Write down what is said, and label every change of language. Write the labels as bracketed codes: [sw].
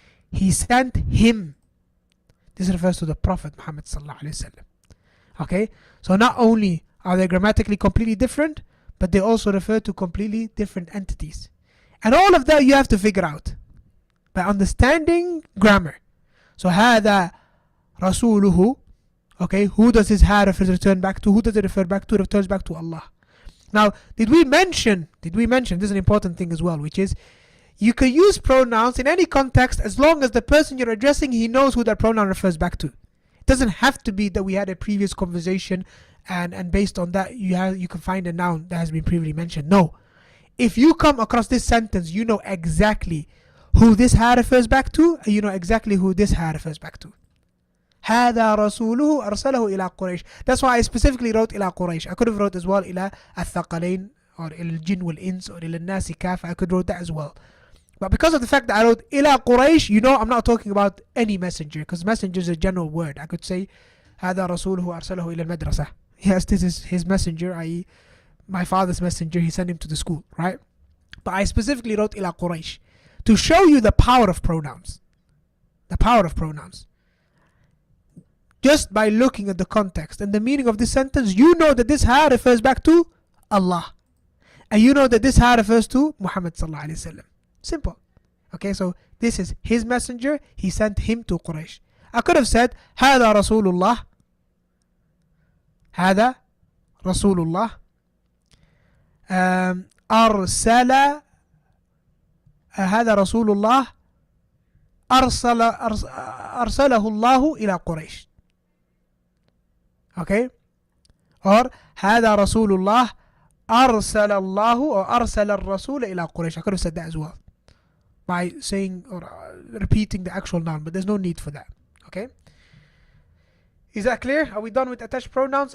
[en] He sent him. This refers to the Prophet Muhammad sallallahu alayhi wa sallam. Okay, so not only are they grammatically completely different, but they also refer to completely different entities. And all of that you have to figure out by understanding grammar. [ar] So هذا رسوله. [en] Okay, who does his ha return back to? Who does it refer back to? It returns back to Allah. Now, did we mention, this is an important thing as well, which is you can use pronouns in any context as long as the person you're addressing, he knows who that pronoun refers back to. It doesn't have to be that we had a previous conversation and based on that you can find a noun that has been previously mentioned. No. If you come across this sentence, you know exactly who this ha refers back to, and you know exactly who this ha refers back to. [ar] هذا رسوله أرسله إلى قريش. [en] That's why I specifically wrote [ar] إلى قريش. [en] I could have wrote as well [ar] إلى الثقلين [en] or [ar] إلى الجن والإنس [en] or [ar] إلى الناس كافة. [en] I could wrote that as well. But because of the fact that I wrote [ar] إلى قريش, [en] you know I'm not talking about any messenger, because messenger is a general word. I could say [ar] هذا رسوله أرسله إلى المدرسة. [en] Yes, this is his messenger, i.e. my father's messenger. He sent him to the school, right? But I specifically wrote [ar] إلى قريش [en] to show you the power of pronouns. The power of pronouns. Just by looking at the context and the meaning of this sentence, you know that this ha refers back to Allah. And you know that this ha refers to Muhammad sallallahu alayhi wasallam. Simple. Okay, so this is his messenger. He sent him to Quraysh. [ar] I could have said, هذا رسول الله. هذا رسول الله. أرسل هذا رسول الله أرسله الله إلى قريش. [en] Okay, or [ar] هذا رسول الله أرسل الله [en] or [ar] أرسل الرسول إلى قريش. [en] I could have said that as well by saying or repeating the actual noun, but there's no need for that. Okay, is that clear? Are we done with attached pronouns?